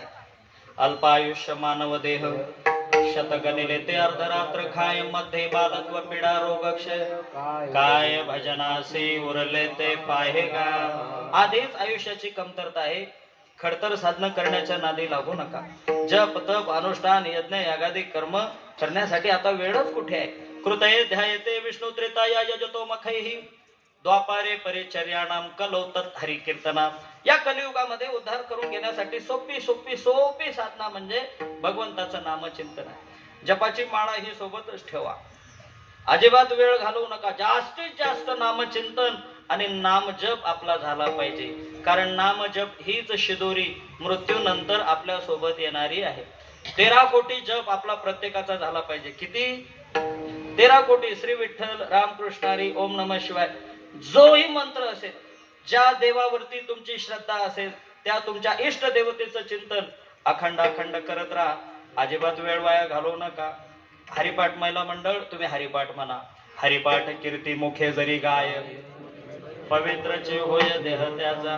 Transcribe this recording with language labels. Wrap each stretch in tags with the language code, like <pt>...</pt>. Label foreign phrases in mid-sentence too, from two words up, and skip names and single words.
<mr>अल्प आयुष्य मानव देह, शतगणिले ते अर्धरात्र खाय, मध्ये बालत्व पीडा रोग क्षय, काय भजनासी उरले ते पाहे गा. आधीच आयुष्याची कमतरता आहे. खडतर साधन करण्याच्या नादी लागू नका. जप तप अनुष्ठान यज्ञ यागादी कर्म करण्यासाठी आता वेळच कुठे आहे.</mr> <sa>कृतये ध्यायते विष्णू त्रेताया यजतो मखैहि, द्वापारे परिचर्याणाम कलो तत् हरि कीर्तना.</sa> <mr>या कलियुगामध्ये उद्धार करून घेण्यासाठी सोपी सोपी सोपी साधना म्हणजे भगवंताचं नामचिंतन आहे. जपाची माळा ही सोबतच ठेवा. अजिबात वेळ घालवू नका. जास्तीत जास्त नामचिंतन आणि नामजप आपला झाला पाहिजे. कारण नामजप हीच शिदोरी मृत्यूनंतर आपल्या सोबत येणारी आहे. 13 कोटी जप आपला प्रत्येकाचा झाला पाहिजे. किती? 13 कोटी. श्री विठ्ठल रामकृष्ण हरी ओम नमः शिवाय जोही मंत्र असेल, ज्या देवावरती तुमची श्रद्धा असेल त्या तुमच्या इष्ट देवतेचं चिंतन अखंड अखंड करत राहा. अजिबात वेळ वाया घालवू नका. हरिपाठ महिला मंडळ तुम्ही हरिपाठ म्हणा. हरिपाठ कीर्ती मुखे जरी गाय, पवित्रचे होय देह त्याचा.</mr>